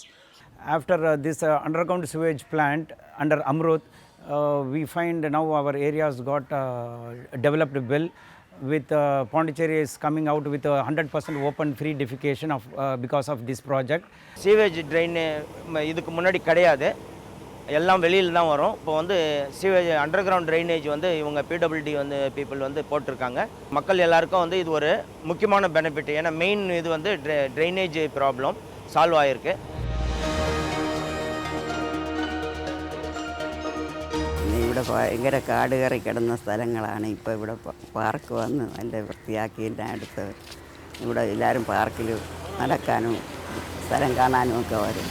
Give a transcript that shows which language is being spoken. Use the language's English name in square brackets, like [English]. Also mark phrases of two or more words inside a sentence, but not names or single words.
[English] After this underground sewage plant under Amrut, we find now our areas got developed well, with Pondicherry is coming out with 100% open free defecation of because of this project. Sewage drain [Tamil] இதுக்கு முன்னாடி கிடையாது, எல்லாம் வெளியில் தான் வரும். இப்போ வந்து [English] sewage underground drainage [Tamil] வந்து இவங்க PWD வந்து பீப்புள் வந்து போட்டிருக்காங்க. மக்கள் எல்லாருக்கும் வந்து இது ஒரு முக்கியமான பெனிஃபிட். ஏன்னா மெயின் இது வந்து [English] drainage problem [Tamil] சால்வ் ஆகிருக்கு. [Malayalam] ഇവിടെ ഭയങ്കര കാട് കയറി കിടന്ന സ്ഥലങ്ങളാണ്. ഇപ്പോൾ ഇവിടെ പാർക്ക് വന്ന് നല്ല വൃത്തിയാക്കി എല്ലാം എടുത്ത് ഇവിടെ എല്ലാവരും പാർക്കിൽ നടക്കാനും സ്ഥലം കാണാനും ഒക്കെ വരും.